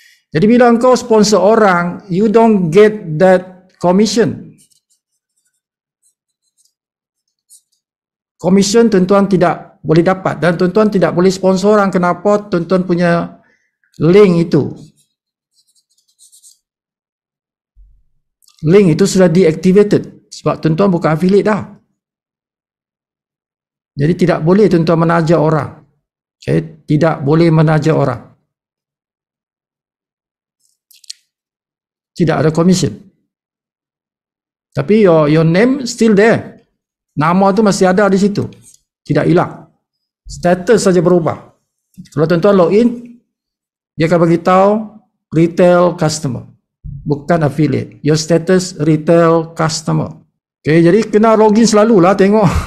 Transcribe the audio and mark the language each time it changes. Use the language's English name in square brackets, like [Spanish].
[Malay] Jadi bila engkau sponsor orang, you don't get that commission. Commission tuan-tuan tidak boleh dapat. Dan tuan-tuan tidak boleh sponsor orang. Kenapa? Tuan-tuan punya link itu. Link itu sudah deactivated. Sebab tuan-tuan bukan affiliate dah. Jadi tidak boleh tuan-tuan menaja orang. Okay? Tidak boleh menaja orang. Tidak ada commission. [English] Tapi your name still there. [Malay] Nama tu masih ada di situ. Tidak hilang. Status saja berubah. Kalau tuan-tuan login, dia akan beritahu retail customer. Bukan affiliate. Your status retail customer. Okay, jadi kena login selalulah tengok.